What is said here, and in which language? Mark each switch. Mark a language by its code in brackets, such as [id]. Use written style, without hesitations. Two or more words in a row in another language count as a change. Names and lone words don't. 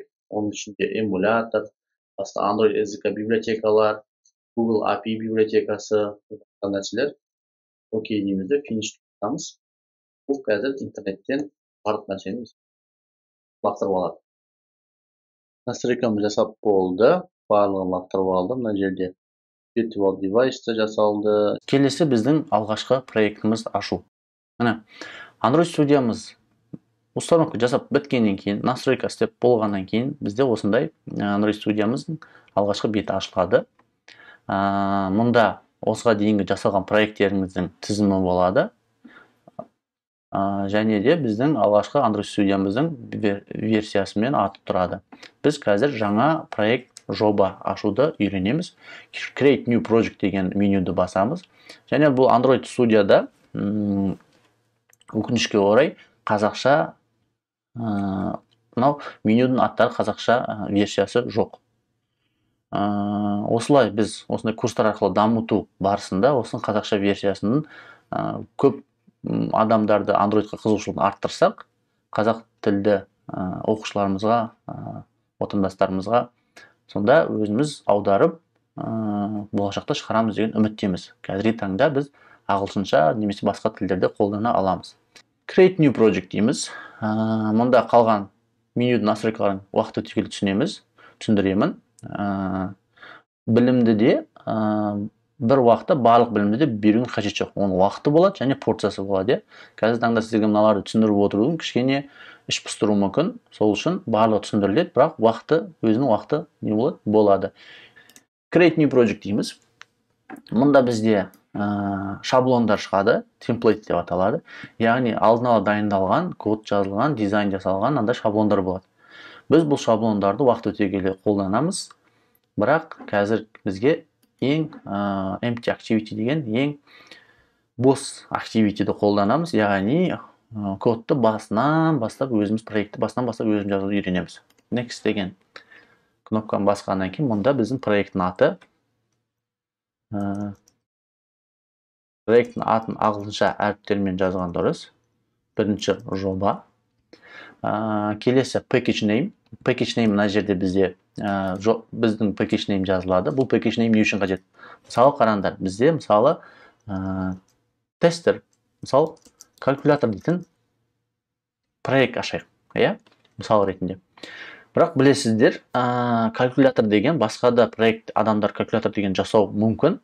[kk] Оның ішінде эмулятор, басқа Android SDK библиотекалар, Google API библиотекасы, нәрселер. Окей дейміз де, finish тұтамыз. Бұл қазір интернеттен барлық нәрсені лақтырып алады. Настройкамыз жасап болды. Барлығын лақтырып алды. Мына жерде [en] virtual device [kk] жасалды. Келесі біздің алғашқы проектіміз ашу. Міне, Android Studio'мыз установка жасап біткеннен кейін, настройка істеп болғаннан кейін, бізде осындай Android Studio'мыздың алғашқы беті ашылады. Мұнда осыға дейінгі жасалған проекттеріңіздің тізімі болады. Және де біздің алғашқы Android Studio'мыздың версиясымен атып тұрады. Біз қазір жаңа проект жоба ашуды үйренеміз. [en] Create new project [kk] деген менюді басамыз. Және бұл Android Studio'да өкінішке орай қазақша менюдің аттары қазақша версиясы жоқ. Осылай біз осындай курстар арқылы дамыту барысында осының қазақша версиясының көп адамдарды Androidқа қызығушылығын арттырсақ, қазақ тілді оқушыларымызға, отандастарымызға сонда өзіміз аударып болашақта шығарамыз деген үміттеміз. Қазіргі таңда біз ағылшынша немесе басқа тілдерде қолдана аламыз. [en] Create new project [kk] дейміз. Мұнда қалған менюдің настройкаларын уақыт өте келе түсіндіремін. Білімді де бір уақытта барлық білімді де берудің қажет жоқ. Оның уақыты болады және порциясы болады. Қазір таңда сіздерге мыналарды түсіндіріп отырудың кішкене іш пыстыру мүмкін. Сол үшін барлығы түсіндіріледі, бірақ өзінің уақыты не болады. [en] Create new project [kk] дейміз. Мұнда бізде шаблондар шығады, template деп аталады. Яғни алдын ала дайындалған, код жазылған, дизайн жасалған андай шаблондар болады. Біз бұл шаблондарды уақыт өте келе қолданамыз. Бірақ қазір бізге ең [en] empty activity [kk] деген ең бос activity'ді қолданамыз. Яғни кодты басынан бастап өзіміз проектті басынан бастап өзіміз жазуды үйренеміз. Next деген кнопканы басқаннан кейін мұнда біздің проекттің аты. Проекттің атын ағылшынша әріптермен жазған дұрыс. Бірінші жоба. Келесі [en] package name. Package name [kk] мына жерде бізде біздің [en] package name [kk] жазылады. Бұл [en] package name [kk] не үшін қажет? Мысалы қараңдар, бізде мысалы тестер, мысалы калькулятор дейтін проект ашайық, иә? Мысал ретінде. Бірақ білесіздер, калькулятор деген басқа да проект адамдар калькулятор деген жасау мүмкін.